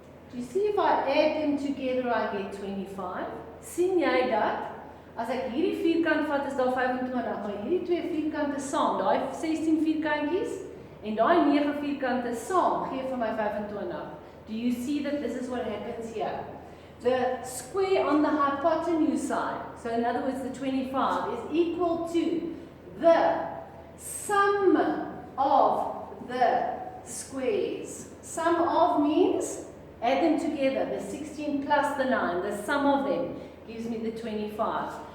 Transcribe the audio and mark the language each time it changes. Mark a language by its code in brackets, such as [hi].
[en] Do you see if I add them together I get 25? [af] Sien jy dat? As ek hierdie vierkant vat is daar 25, maar hierdie twee vierkante saam, daai 16 vierkantjies en daai 9 vierkante saam gee vir my 25. [en] Do you see that this is what happens here? The square on the hypotenuse side, so in other words the 25, is equal to the sum of the squares. Sum of means add them together, the 16 plus the 9, the sum of them gives me the 25.